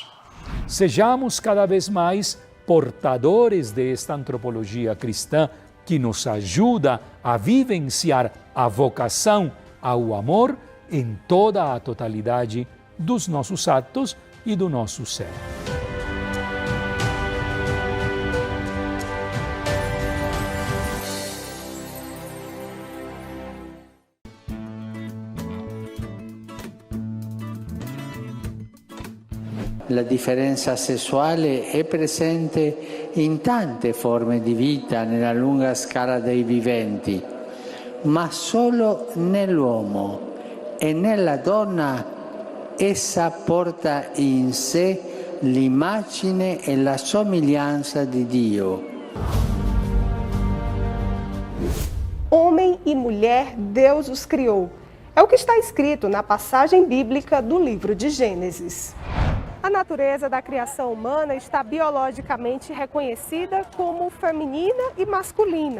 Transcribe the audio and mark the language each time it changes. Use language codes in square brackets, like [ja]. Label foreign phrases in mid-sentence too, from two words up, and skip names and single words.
[pt] Sejamos cada vez mais portadores desta antropologia cristã que nos ajuda a vivenciar a vocação ao amor em toda a totalidade dos nossos atos e do nosso ser. [it] La differenza sessuale è presente in tante forme di vita nella lunga scala dei viventi, ma solo nell'uomo e nella donna essa porta in sé l'immagine e la somiglianza di Dio. [pt] Homem e mulher, Deus os criou. É o que está escrito na passagem bíblica do livro de Gênesis. A natureza da criação humana está biologicamente reconhecida como feminina e masculina.